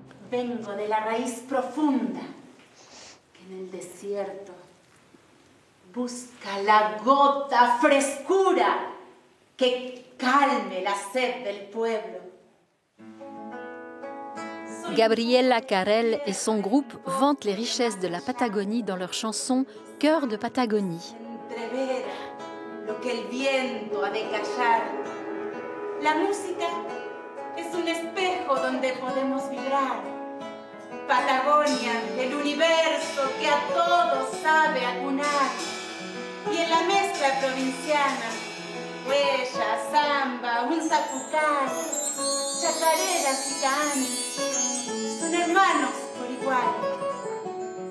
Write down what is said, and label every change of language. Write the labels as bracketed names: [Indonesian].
[Spanish] Vengo de la raíz profunda que en el desierto busca la gota frescura que calme la sed del pueblo. [French] Gabriela Carel et son groupe vantent les richesses de la Patagonie dans leur chanson Cœur de Patagonie. [Spanish] Entrever lo que el viento ha de callar. La música es un espejo donde podemos vibrar. Patagonia, el universo que a todos sabe acunar. Y en la mezcla provinciana, huella, samba, un zapucán, chacareras y canes, son hermanos por igual.